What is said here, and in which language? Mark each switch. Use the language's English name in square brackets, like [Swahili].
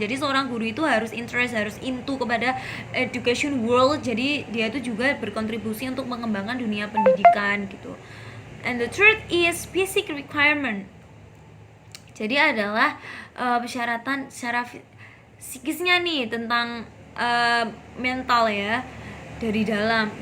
[Indonesian] Jadi seorang guru itu harus harus into kepada [English] education world. [Indonesian] Jadi dia itu juga berkontribusi untuk mengembangkan dunia pendidikan gitu. [English] And the third is basic requirement. [Indonesian] Jadi adalah persyaratan secara psikisnya nih tentang mental ya, dari dalam.